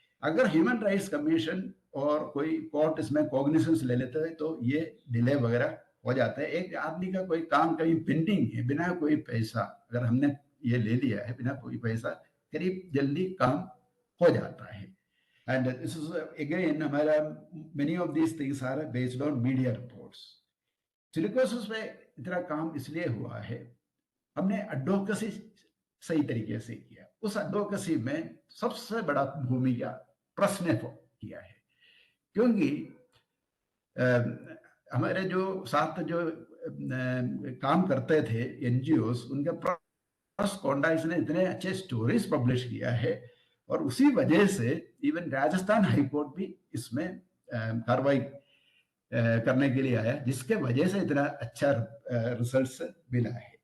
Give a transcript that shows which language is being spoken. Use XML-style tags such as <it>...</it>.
<hi>अगर human rights commission और कोई कोर्ट इसमें कॉग्निजेंस ले लेते हैं तो ये डिले वगैरह हो जाता है। एक आदमी का कोई काम कहीं पेंडिंग है बिना कोई पैसा, अगर हमने ये ले लिया है बिना कोई पैसा, करीब जल्दी काम हो जाता है।</hi> <en>And this is again, many of these things are based on media reports.</en> <hi>Silicosis में इतना काम इसलिए हुआ है, हमने एडवोकेसी सही तरीके से किया। उस एडवोकेसी में सबसे बड़ा भूमिका प्रेस ने किया है, क्योंकि हमारे जो साथ जो काम करते थे एनजीओस, उनके प्रेस कॉन्टैक्ट्स ने इतने अच्छे स्टोरीज पब्लिश किया है और उसी वजह से इवन राजस्थान हाईकोर्ट भी इसमें कार्रवाई करने के लिए आया, जिसके वजह से इतना अच्छा रिजल्ट मिला है।</hi>